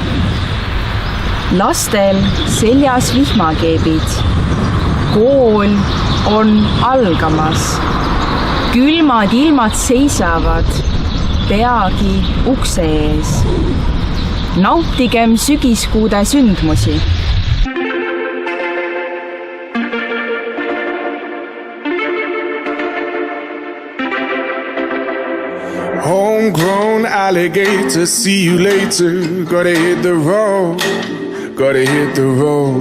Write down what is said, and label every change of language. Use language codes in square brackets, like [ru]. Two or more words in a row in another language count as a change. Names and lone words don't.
[et] Lastel seljas vihmakeebid, kool on algamas. Külmad ilmad seisavad peagi ukse ees. Nautigem sügiskuude sündmusi. [en] Homegrown alligator, see you later. Gotta hit the road, gotta hit the road.